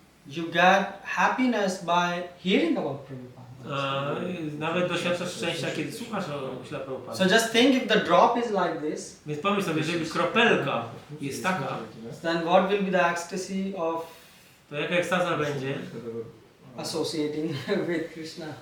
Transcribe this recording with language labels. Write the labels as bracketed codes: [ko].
[en] You get happiness by hearing about Prabhupada. [pl] nawet doświadczasz szczęścia, kiedy słuchasz o Śla Prabhupady. [en] So just think if the drop is like this, [pl] Więc pomyśl sobie, jeżeli kropelka jest taka, [en] then what will be the ecstasy of [pl] to jaka ekstaza będzie, [en] associating with Krishna